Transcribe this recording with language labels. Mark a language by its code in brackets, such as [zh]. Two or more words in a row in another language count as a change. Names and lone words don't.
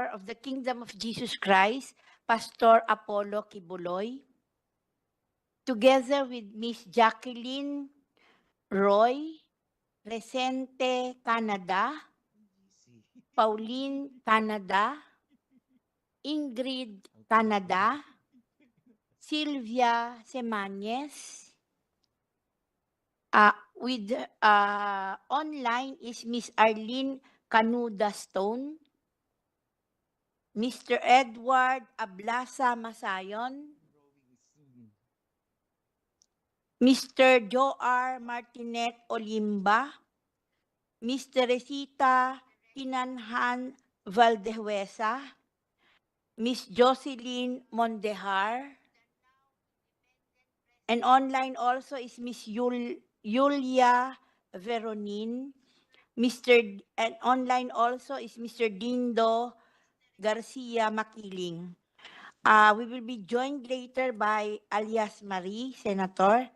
[en] of the Kingdom of Jesus Christ, Pastor Apollo Quiboloy, together with Miss Jacqueline Roy, Resente Canada, Pauline Canada, Ingrid Canada, Sylvia Semañez. With online is Miss Arlene Canuda Stone, Mr. Edward Ablasa Masayon, Mr. Joar Martinet Olimba, Miss Teresita Tinanhan Valdehuesa, Miss Jocelyn Mondejar, and online also is Miss Yulia Veronin, and online also is Mr. Dindo Garcia Makiling. We will be joined later by alias Marie, Senator.